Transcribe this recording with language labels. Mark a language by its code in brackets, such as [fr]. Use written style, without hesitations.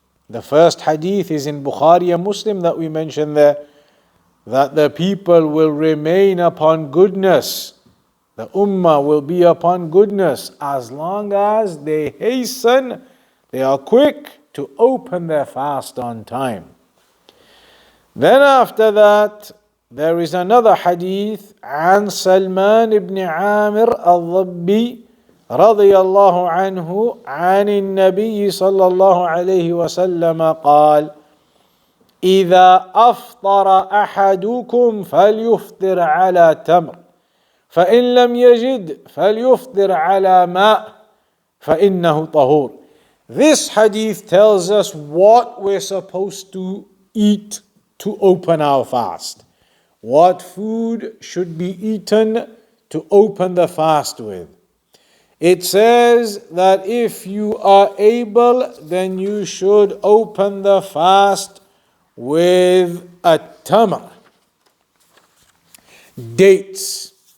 [en] The first hadith is in Bukhari and Muslim that we mentioned there, that the people will remain upon goodness. The ummah will be upon goodness as long as they hasten, they are quick to open their fast on time. [ar] Then after that, there is another hadith عن سلمان بن عامر الضبي رضي الله عنه عن النبي صلى الله عليه وسلم قال: إذا أفطر أحدكم فليفطر على تمر فإن لم يجد فليفطر على ماء فإنه طهور. [en] This hadith tells us what we're supposed to eat to open our fast. What food should be eaten to open the fast with. It says that if you are able, then you should open the fast with a tamr, dates.